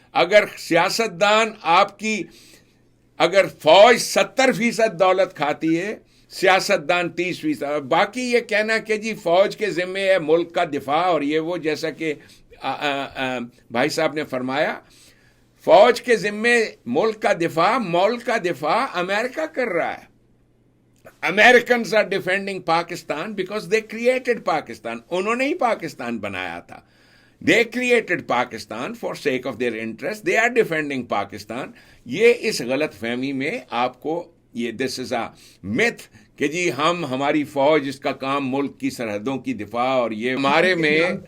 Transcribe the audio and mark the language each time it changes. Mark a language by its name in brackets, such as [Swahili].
[Urdu] اگر سیاستدان آپ کی اگر فوج 70% دولت کھاتی ہے, سیاستدان 30%. باقی یہ کہنا کہ جی فوج کے ذمے ہے ملک کا دفاع اور یہ وہ, جیسا کہ بھائی صاحب نے فرمایا, فوج کے ذمے ملک کا دفاع امریکہ کر رہا ہے. [English] Americans are defending Pakistan because they created Pakistan. [Urdu] انہوں نے ہی پاکستان بنایا تھا. [English] They created Pakistan for sake of their interest. They are defending Pakistan. [Urdu] یہ اس غلط فہمی میں آپ کو یہ [English] this is a myth [Urdu] کہ جی ہماری فوج اس کا کام ملک کی سرحدوں کی دفاع اور یہ ہمارے میں.